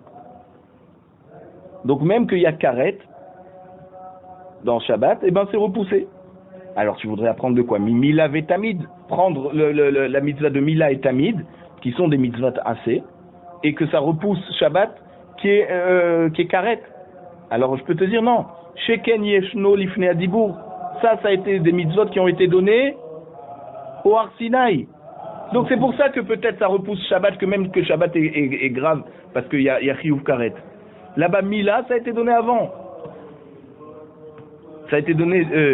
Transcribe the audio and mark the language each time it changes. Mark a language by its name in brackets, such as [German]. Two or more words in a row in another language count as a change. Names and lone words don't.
[French] Donc même qu'il y a karet dans Shabbat, et ben c'est repoussé. Alors tu voudrais apprendre de quoi? Mila et Tamid, prendre la mitzvah de Mila et Tamid, qui sont des mitzvot assez, et que ça repousse Shabbat qui est karet. Alors je peux te dire non. [Hebrew] שכן ישנו לפני הדיבור. [French] Ça a été des mitzvot qui ont été donnés au Har Sinaï. Donc c'est pour ça que peut-être ça repousse Shabbat, que même que Shabbat est grave, parce qu'il y a [Hebrew] חיוב כרת. [French] Là-bas, Mila, ça a été donné avant. Ça a été donné...